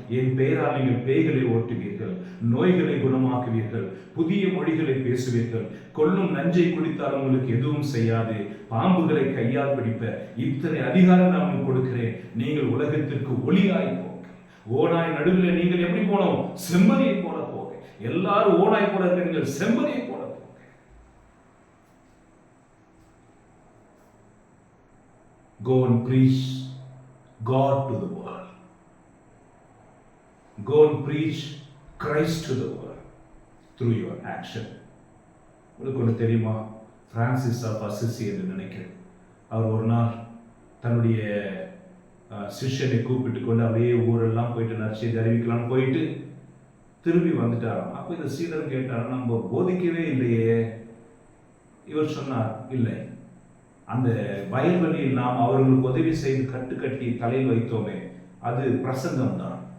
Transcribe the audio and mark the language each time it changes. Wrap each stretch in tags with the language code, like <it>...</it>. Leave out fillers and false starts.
<ta>என் பெயரால் நீங்கள் பேய்களை ஓட்டுவீர்கள், நோய்களை குணமாக்குவீர்கள், புதிய மொழிகளை பேசுவீர்கள், கொல்லும் நஞ்சை குடித்தால் உங்களுக்கு எதுவும் செய்யாது, பாம்புகளை கையால் பிடிப்ப இத்தனை அதிகாரம் நான் கொடுக்கிறேன். நீங்கள் உலகத்திற்கு ஒளியாய் போங்க. ஓனாய் நடுவில் நீங்கள் எப்படி போனோம்? செம்மறியை போல போங்க. எல்லாரும் ஓனாய் போல இருக்க, நீங்கள் செம்மறியை போல.</ta> <en>Go and preach God to the world. Go and preach Christ to the world through your action.</en> <ta>உங்களுக்கு ஒன்று தெரியுமா? பிரான்சிஸ் ஆஃப் அசிசி என்று நினைக்கிறேன். அவர் ஒரு நாள் தன்னுடைய சிஷ்யனை கூப்பிட்டு கொண்டு அப்படியே ஊரெல்லாம் போயிட்டு நற்செய்தி அறிவிக்கலாம்னு போயிட்டு திரும்பி வந்துட்டாராம். அப்போ இந்த சீடர் கேட்டார், நம்ம போதிக்கவே இல்லையே. இவர் சொன்னார், இல்லை, அந்த வயல்வெளியில் நாம் அவர்களுக்கு உதவி செய்து கட்டி தலையில் வைத்தோமே, அது பிரசங்கம் தான்.</ta>